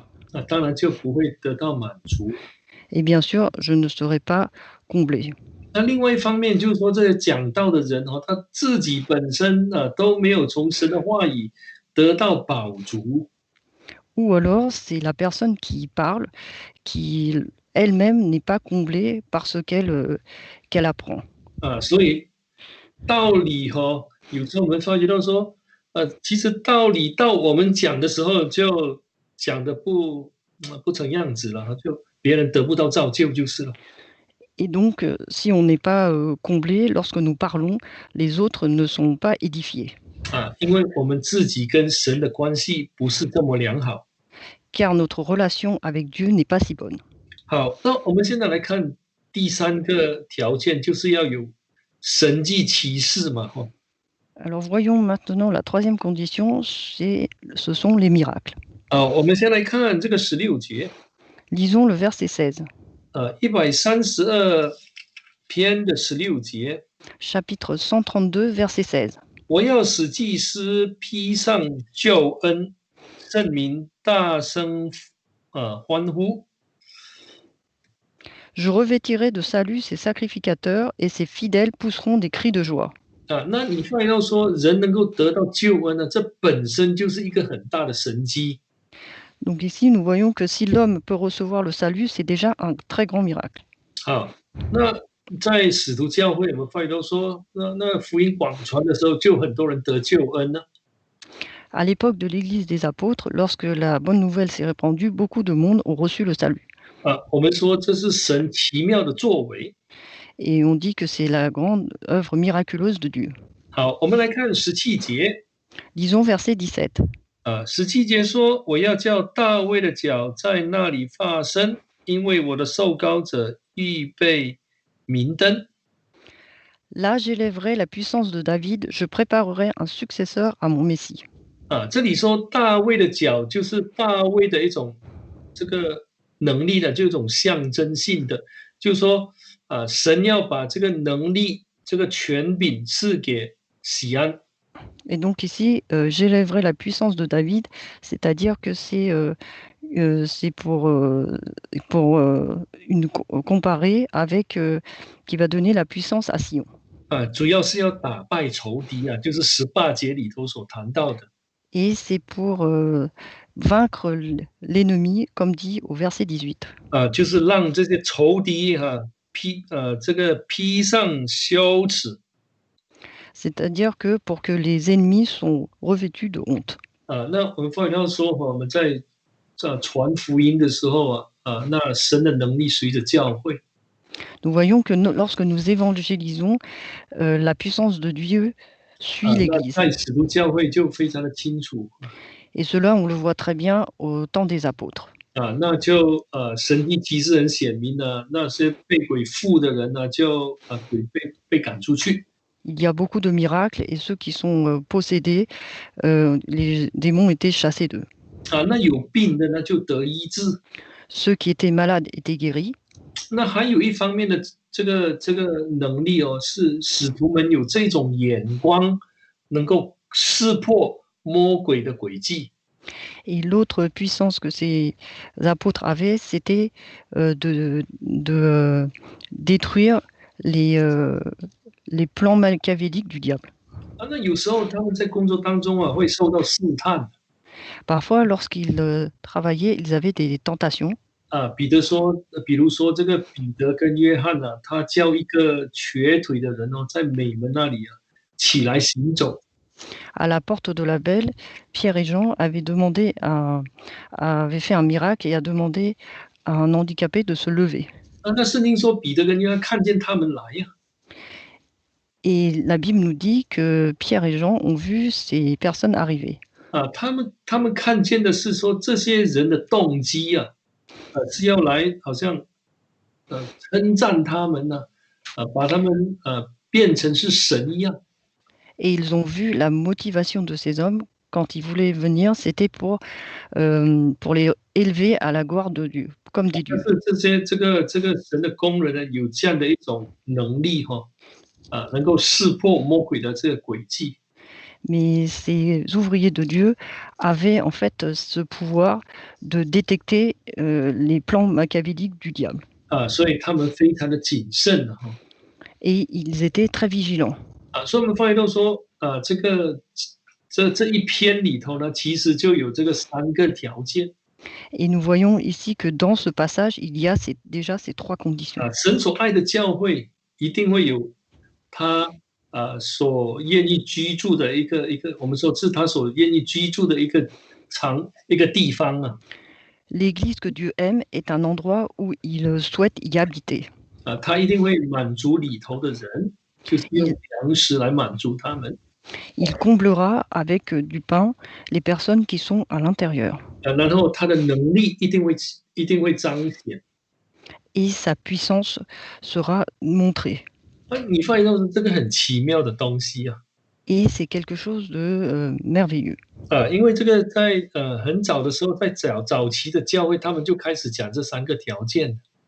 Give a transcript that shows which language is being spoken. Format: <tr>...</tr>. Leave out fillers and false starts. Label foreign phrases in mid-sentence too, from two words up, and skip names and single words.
<zh>当然就不会得到满足。</zh> <fr>Et bien sûr, je ne serai pas comblé.</fr> <zh>那另外一方面就是说，这个讲道的人他自己本身都没有从神的话语得到饱足。</zh> <fr>Ou alors, c'est la personne qui parle, qui elle-même n'est pas comblée par ce qu'elle apprend.</fr> <zh>所以道理有时候我们发觉到说，其实道理到我们讲的时候，就讲的不成样子了，就别人得不到造就就是了。</zh> <fr>Et donc, si on n'est pas comblé, lorsque nous parlons, les autres ne sont pas édifiés.</fr> <zh>因为我们自己跟神的关系不是这么良好。</zh> <fr>Car notre relation avec Dieu n'est pas si bonne.</fr> <zh>好，那我们现在来看第三个条件，就是要有神迹奇事嘛</zh> <fr>Alors voyons maintenant la troisième condition, ce sont les miracles.</fr> <zh>我们先来看这个16节。</zh> <fr>Lisons le verset 16.</fr> <zh>132 篇的16节。</zh> <fr>Chapitre 132, verset 16.</fr> <zh>我要使祭司披上救恩，圣民大声欢呼。</zh> <fr>Je revêtirai de salut ses sacrificateurs et ses fidèles pousseront des cris de joie.</fr> <zh>那你发现到说人能够得到救恩这本身就是一个很大的神迹。</zh> <fr>Donc ici, nous voyons que si l'homme peut recevoir le salut, c'est déjà un très grand miracle.</fr> <zh>好，那在使徒教会，我们发现到说，那福音广传的时候，就很多人得救恩呢。</zh> <fr>À l'époque de l'Église des apôtres, lorsque la bonne nouvelle s'est répandue, beaucoup de monde ont reçu le salut.</fr> <zh>我们说这是神奇妙的作为。</zh> <fr>Et on dit que c'est la grande œuvre miraculeuse de Dieu.</fr> <zh>好，我们来看17节。</zh> <fr>Disons verset 17.</fr> <zh>17节说：“我要叫大卫的脚在那里发生，因为我的受膏者预备明灯。”</zh> <fr>Là, j'élèverai la puissance de David, je préparerai un successeur à mon Messie.</fr> <zh>这里说大卫的脚就是大卫的一种这个能力的，就一种象征性的，就是说神要把这个能力、这个权柄赐给喜安。</zh> <fr>Et donc ici, j'élèverai la puissance de David, c'est-à-dire que c'est comparé avec qui va donner la puissance à Sion.</fr> <zh>主要是要打败仇敌啊，就是18节里头所谈到的。</zh> <fr>Et c'est pour vaincre l'ennemi, comme dit au verset 18.</fr> <zh>就是让这些仇敌披上羞耻。</zh> <fr>C'est-à-dire que pour que les ennemis sont revêtus de honte.</fr> <zh>那我们发现到说，我们在传福音的时候那神的能力随着教会。</zh> <fr>Nous voyons que lorsque nous évangélisons, la puissance de Dieu suit l'Église.</fr> <zh>在使徒教会就非常的清楚。</zh> <fr>Et cela, on le voit très bien au temps des apôtres.</fr> <zh>那就神迹奇事很显明呢，那些被鬼附的人呢，就鬼被赶出去。</zh> <fr>Il y a beaucoup de miracles et ceux qui sont possédés, les démons étaient chassés d'eux.</fr> <zh>那有病的呢就得医治。</zh> <fr>Ceux qui étaient malades étaient guéris.</fr> <zh>那还有一方面的这个能力是使徒们有这种眼光，能够识破魔鬼的诡计。</zh> <fr>Et l'autre puissance que ces apôtres avaient, c'était de détruire les plans machiavéliques du diable.</fr> <zh>那有时候他们在工作当中会受到试探。</zh> <fr>Parfois, lorsqu'ils travaillaient, ils avaient des tentations.</fr> <zh>比如说这个彼得跟约翰他叫一个瘸腿的人在美门那里起来行走。</zh> <fr>À la porte de la Belle, Pierre et Jean avaient fait un miracle et a demandé à un handicapé de se lever.</fr> <zh>那圣经说彼得跟约翰看见他们来</zh> <fr>Et la Bible nous dit que Pierre et Jean ont vu ces personnes arriver.</fr> <zh>他们看见的是说这些人的动机是要来好像称赞他们把他们变成是神一样。</zh> <fr>Et ils ont vu la motivation de ces hommes quand ils voulaient venir, c'était pour les élever à la gloire de Dieu, comme des dieux.</fr> <zh>这个神的工人呢，有这样的一种能力能够识破魔鬼的这个诡计。</zh> <fr>Mais ces ouvriers de Dieu avaient en fait ce pouvoir de détecter les plans machiavéliques du diable.</fr> <zh>所以他们非常的谨慎</zh> <fr>Et ils étaient très vigilants.</fr> <zh>所以我们发现到说这一篇里头呢，其实就有这个3个条件。</zh> <fr>Et nous voyons ici que dans ce passage, il y a déjà ces 3 conditions.</fr> <zh>神所爱的教会一定会有他所愿意居住的一个，我们说是他所愿意居住的一个地方</zh> <fr>L'église que Dieu aime est un endroit où il souhaite y habiter.</fr> <zh>他一定会满足里头的人，就是用粮食来满足他们。</zh> <fr>Il comblera avec du pain les personnes qui sont à l'intérieur.</fr> <zh>然后他的能力一定会彰显。</zh> <fr>Et sa puissance sera montrée.</fr> <zh>你发现到这个很奇妙的东西</zh> <fr>Et c'est quelque chose de merveilleux.</fr> <zh>因为这个在很早的时候，在早期的教会，他们就开始讲这3个条件。</zh>